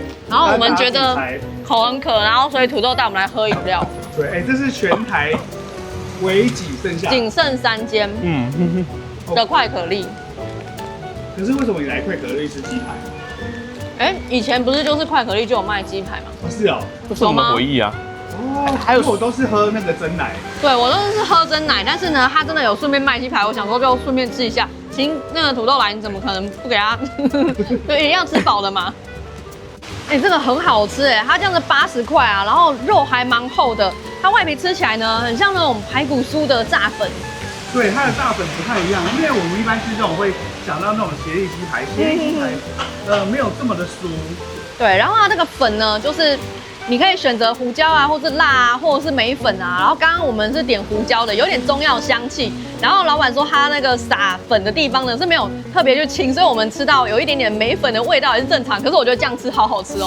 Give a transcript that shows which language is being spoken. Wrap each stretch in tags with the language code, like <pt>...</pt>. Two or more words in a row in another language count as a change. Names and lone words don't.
<zh>然後我們覺得口很渴，然後所以土豆帶我們來喝飲料。對，這是全台唯幾剩下，僅剩3間的快可麗。可是為什麼你來快可麗吃雞排？以前不是就是快可麗就有賣雞排嗎？是哦，這是我們回憶啊。還有我都是喝那個珍奶。對，我都是喝珍奶，但是呢，他真的有順便賣雞排，我想說就順便吃一下。請那個土豆來，你怎麼可能不給他？對，一定要吃飽的嗎？這個很好吃它這樣子80塊啊，然後肉還蠻厚的，它外皮吃起來呢，很像那種排骨酥的炸粉。對，它的炸粉不太一樣，因為我們一般吃這種會想到那種協力雞排，協力雞排沒有這麼的酥。對，然後它這個粉呢，就是你可以選擇胡椒啊，或是辣啊，或者是梅粉啊。然後剛剛我們是點胡椒的，有點中藥香氣。然後老闆說他那個撒粉的地方呢是沒有特別去清，所以我們吃到有一點點梅粉的味道也是正常。可是我覺得這樣吃好好吃哦。</zh>